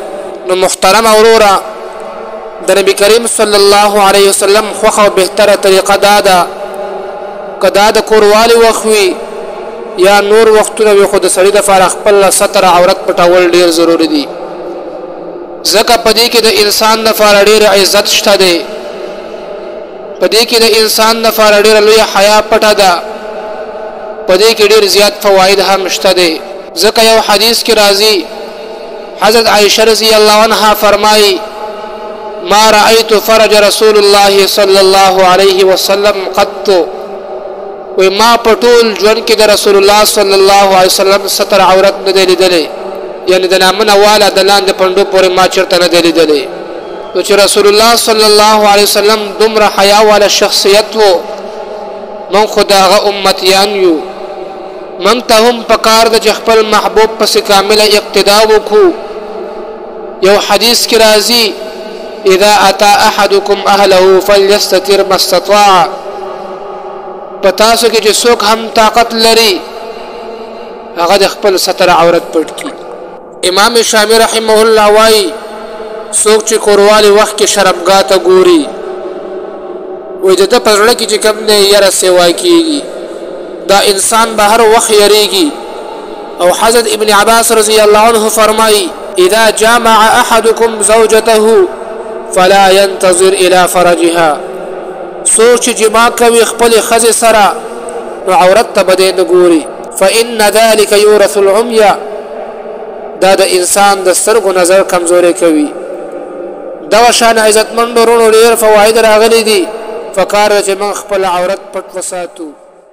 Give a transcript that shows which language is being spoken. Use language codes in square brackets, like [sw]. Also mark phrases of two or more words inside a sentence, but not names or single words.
[ps] نو محترم وروره د نبی کریم [ar] صلی الله علیه وسلم [ps] خوښه او بهتره طریقه دا ده که دا د کوروالي وخت وي یا نور وختونه وي خو د سړي دپاره خپل ستر عورت پټول ډېر ضروري دي، ځکه په دې کې د انسان دپاره ډېر عزت شته دی، په دې کې د انسان دپاره ډېره لویه حیا پټه ده، په دې کې ډېر زیات فواید هم شته دی. ځکه یو حدیث کې راځي حضرت عائشہ [ar] رضی الله عنها فرمایي ما رأيت فرج رسول الله صلى الله عليه وسلم قط، [ps] وی ما په ټول ژوند کې د رسول الله [ar] صلی الله علیه وسلم [ps] ستر عورت نه دی لیدلی، یعنی د نامنه والا د لاندې پنډو پورې ما چېرته نه دی لیدلی. نو چې رسول الله [ar] صلی الله علیه وسلم [ps] دومره حیا والا شخصیت و، موږ خو د هغه امتیان یو، موږ ته هم پکار ده چې خپل محبوب پسې کامله اقتدا وکړو. یو حدیث کې راځي [ar] اذا اتى احدكم اهله فليستتر ما استطاع، [ps] په تاسو کې چې څوک هم طاقت لري هغه د خپل ستر عورت پټ کړي. امام شامی [ar] رحمه الله [ps] وایي څوک چې کوروالي وخت کې شرمګاه ته ګوري وایي د ده په زړه کې چې کوم دی یره سیوا کېږي، دا انسان به هر وخت یریږي. او حضرت ابن عباس [ar] رضی الله عنه فرمایي اذا جامع احدكم زوجته فلا ينتظر الى فرجها، [ps] څوک چې جما کوي خپل ښځې سره نو عورت ته به دی نه ګوري، [ar] فان ذلك يورث العمي، [ps] دا د انسان د سترګو نظر کمزوري کوي. دغه شان عزتمندو وروڼو ډېر فواید راغلي دي، پکار ده چې موږ خپل عورت پټ وساتو.